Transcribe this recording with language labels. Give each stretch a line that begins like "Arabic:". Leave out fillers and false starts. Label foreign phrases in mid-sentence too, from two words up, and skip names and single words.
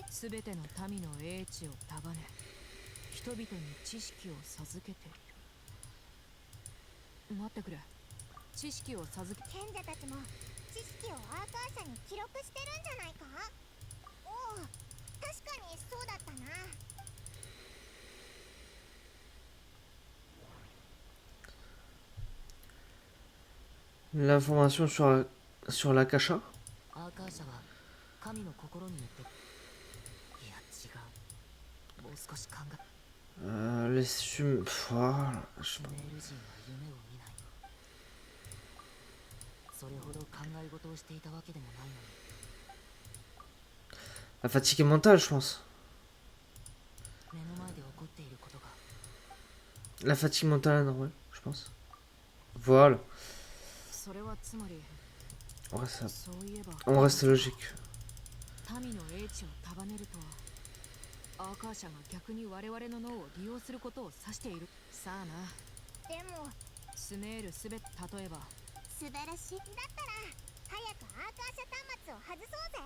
Japanese: すべての民の英知を束ね、人々に知識を授けている。待ってくれ。知識を授け、賢者たちも知識をアーカー社に記録してるんじゃないか。おお、確かにそうだったな。
French: L'information sur l'Akasha.
Japanese: アーカー社は神の心によって、いや違う、もう少し考え、
French: Les voilà, je sais
Japanese: メ
French: pas.
Japanese: ール人は夢を見ない。それほど考え事をしていたわけでもないのに。
French: La fatigue mentale, je pense.
Japanese: 目の前で起こっていることが
French: La fatigue mentale normale, je pense. Voilà.
Japanese: それはつまり、
French: On reste,
Japanese: そういえば
French: on reste logique.
Japanese: 民の英知を束ねるとは、アーカー社が逆に我々の脳を利用することを指している。さあな。でもスメールすべて、例えば素晴らしい。だったら早くアーカー社端末を外そうぜ。